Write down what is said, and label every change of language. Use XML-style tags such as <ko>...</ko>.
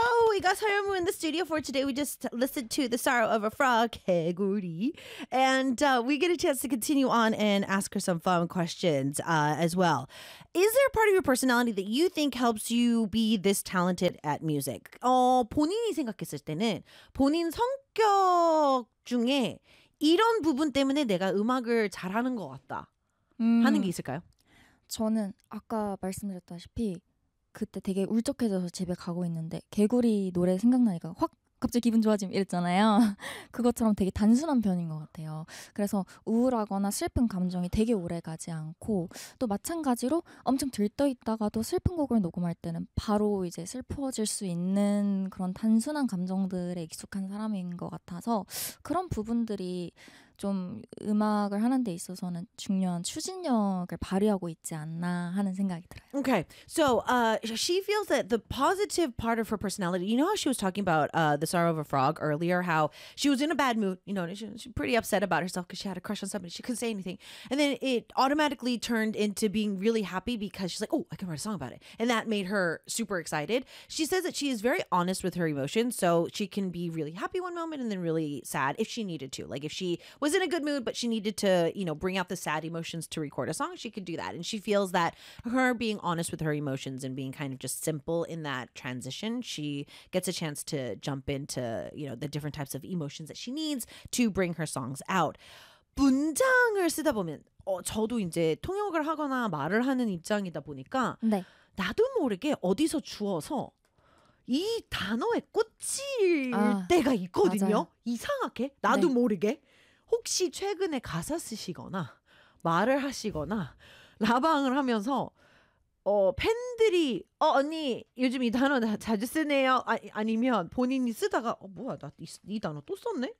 <en>we got Sayumu in the studio for today. We just listened to The Sorrow of a Frog, Hey Gordy, and we get a chance to continue on and ask her some fun questions as well. Is there a part of your personality that you think helps you be this talented at music?</en> <ko>본인이 생각했을 때는 본인 성격 중에 이런 부분 때문에 내가 음악을 잘하는 것 같다 하는 게 있을까요? 저는 아까 말씀드렸다시피 그때 되게 울적해져서 집에 가고 있는데 개구리 노래 생각나니까 확 갑자기 기분 좋아짐 이랬잖아요. 그것처럼 되게 단순한 편인 것 같아요. 그래서 우울하거나 슬픈 감정이 되게 오래 가지 않고 또 마찬가지로 엄청 들떠 있다가도 슬픈 곡을 녹음할 때는 바로 이제 슬퍼질 수 있는 그런 단순한 감정들에 익숙한 사람인 것 같아서 그런 부분들이 좀 음악을 하는 데 있어서는 중요한 추진력을 발휘하고 있지 않나 하는 생각이 들어요.</ko> <en>Okay, so she feels that the positive part of her personality, you know how she was talking about The Sorrow of a Frog earlier, how she was in a bad mood, you know, she's pretty upset about herself because she had a crush on somebody, she couldn't say anything. And then it automatically turned into being really happy because she's like, oh, I can write a song about it. And that made her super excited. She says that she is very honest with her emotions, so she can be really happy one moment and then really sad if she needed to. Like if she was in a good mood, but she needed to, you know, bring out the sad emotions to record a song, she could do that. And she feels that her being honest with her emotions and being kind of just simple in that transition, she gets a chance to jump into, you know, the different types of emotions that she needs to bring her songs out.</en> <ko>문장을 쓰다 보면 저도 이제 통역을 하거나 말을 하는 입장이다 보니까 네. 나도 모르게 어디서 주워서 이 단어에 꽂힐 아, 때가 있거든요. 맞아요. 이상하게 나도 네. 모르게 혹시 최근에 가사 쓰시거나 말을 하시거나 라방을 하면서 팬들이 언니 요즘 이 단어 자주 쓰네요 아니면 본인이 쓰다가 뭐야 나 이 단어 또 썼네?</ko>